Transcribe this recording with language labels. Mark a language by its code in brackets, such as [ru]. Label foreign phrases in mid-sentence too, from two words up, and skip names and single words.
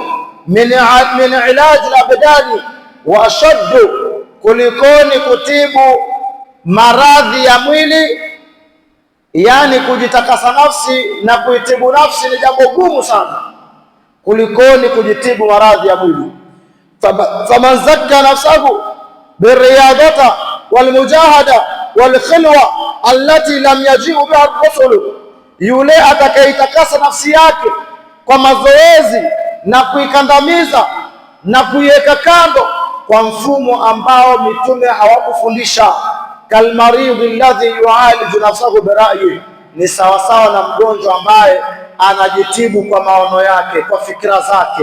[ar] من علاج الأبدان وأشد, [sw] kulikoni kutibu maradhi ya mwili, yani kujitakasa nafsi na kuitibu nafsi ni jambo gumu sana kulikoni kujitibu maradhi ya mwili. [ar] فمن زكى نفسه بالرياضة والمجاهدة والخلوة التي لم يجئ بها الرسل, [sw] yule atakaitakasa nafsi yake kwa mazoezi na kuikandamiza na kuiweka kando kwa mfumo ambao mitume hawakufundisha, [ar] كالمريض الذي يعالج نفسه برأي, [sw] ni sawasawa na mgonjwa ambaye anajitibu kwa maono yake, kwa fikra zake.